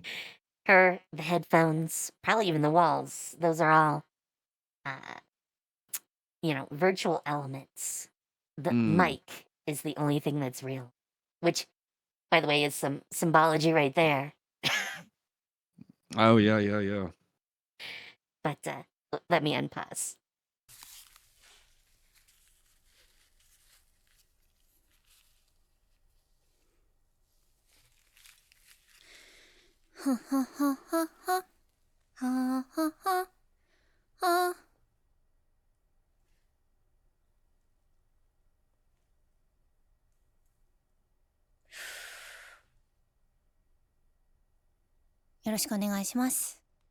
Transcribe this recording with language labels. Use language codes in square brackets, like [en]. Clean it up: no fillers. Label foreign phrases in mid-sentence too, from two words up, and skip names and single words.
[en] The headphones, probably even the walls, those are all, uh, virtual elements. The Mm. mic is the only thing that's real, which, by the way, is some symbology right there. Oh, yeah. But let me unpause. Ha ha ha ha ha. Ha ha ha. Ha. [ja] よろしくお願いします。